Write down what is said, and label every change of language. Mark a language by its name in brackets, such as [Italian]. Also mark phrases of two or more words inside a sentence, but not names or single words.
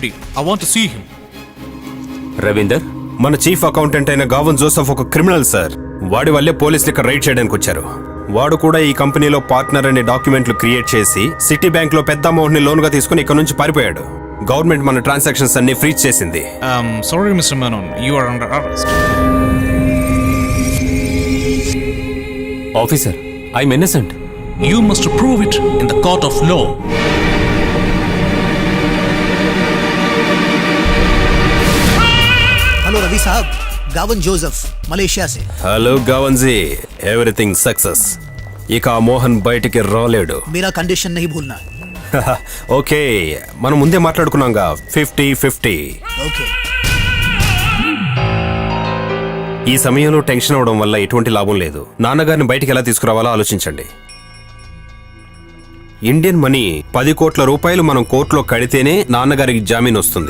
[English] I want to see him. [Telugu] రవీందర్, మన చీఫ్ అకౌంటెంట్ అయిన గావన్ జోసెఫ్ ఒక క్రిమినల్ సార్. వాడి వల్లే పోలీసులు ఇక్కడ రైడ్ చేయడానికి వచ్చారు. వాడు కూడా ఈ కంపెనీలో పార్ట్నర్ అనే డాక్యుమెంట్లు క్రియేట్ చేసి సిటీ బ్యాంక్ లో పెద్ద అమౌంట్ ని లోన్ గా తీసుకుని ఇక్కడ నుంచి పారిపోయాడు. గవర్నమెంట్ మన ట్రాన్సాక్షన్స్ అన్ని ఫ్రీజ్ చేసింది. [English] Sorry, Mr. Menon. You are under arrest. officer, I'm innocent. You must prove it in the court of law. [Hindi] हेलो रवि साहब, गावन जोसेफ मलेशिया से. [Telugu] హలో గావన్జీ, [English] everything success. [Telugu] ఇక ఆ మోహన్ బయటికి రాలేడు. [Hindi] मेरा कंडीशन नहीं भूलना. [Telugu] ఓకే, మనం ముందే మాట్లాడుకున్నాంగా 50-50. ओके. ఈ సమయంలో టెన్షన్ అవడం వల్ల ఎటువంటి లాభం లేదు. నాన్నగారిని బయటికి ఎలా తీసుకురావాలో ఆలోచించండి. [English] Indian money [Telugu] 10 కోట్ల రూపాయలు మనం కోర్టులో కడితేనే నాన్నగారికి జామీన్ వస్తుంది.